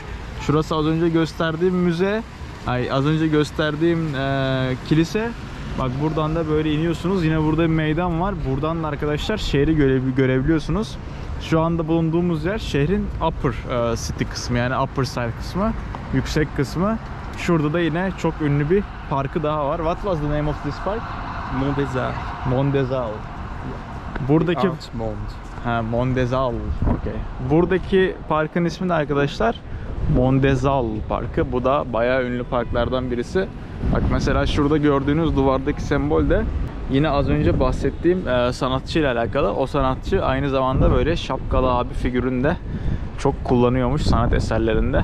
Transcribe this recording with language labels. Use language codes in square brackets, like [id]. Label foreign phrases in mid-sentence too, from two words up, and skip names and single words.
[tr] Şurası az önce gösterdiğim müze, az önce gösterdiğim kilise. Bak buradan da böyle iniyorsunuz. Yine burada bir meydan var. Buradan da arkadaşlar şehri görebiliyorsunuz. Şu anda bulunduğumuz yer şehrin [en] upper city [tr] kısmı, yani [en] upper side [tr] kısmı, yüksek kısmı. Şurada da yine çok ünlü bir parkı daha var. [en] What was the name of this park? Mont des Arts. [tr] Mont des Arts. Buradaki Mont des Arts. Okay. Buradaki parkın ismi de arkadaşlar Mont des Arts Parkı. Bu da bayağı ünlü parklardan birisi. Bak mesela şurada gördüğünüz duvardaki sembol de Yine az önce bahsettiğim sanatçıyla alakalı. O sanatçı aynı zamanda böyle şapkalı abi figürünü de çok kullanıyormuş sanat eserlerinde.